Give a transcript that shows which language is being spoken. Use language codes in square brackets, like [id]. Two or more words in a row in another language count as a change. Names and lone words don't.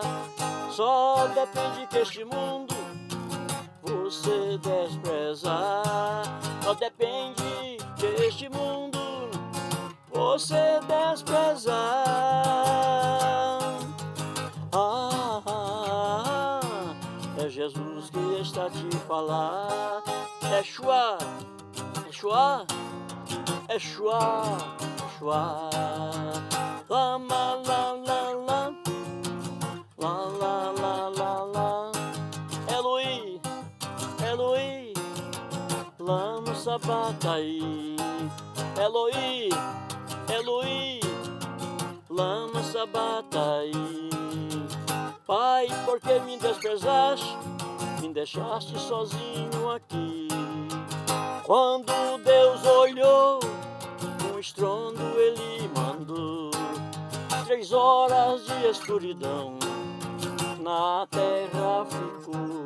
[pt] Só depende que este mundo você desprezar. Só depende que este mundo você desprezar. É Jesus que está a te falar. Eshua, Eshua, Eshua, Eshua. Lama, la, la, la, la, la, la, la, la. [arc] Eloi, Eloi, lama sabatai. Eloi, Eloi, lama sabatai. [pt] Pai, por que me desprezaste? Me deixaste sozinho aqui. Quando Deus olhou, um estrondo ele mandou. 3 horas de escuridão na terra ficou.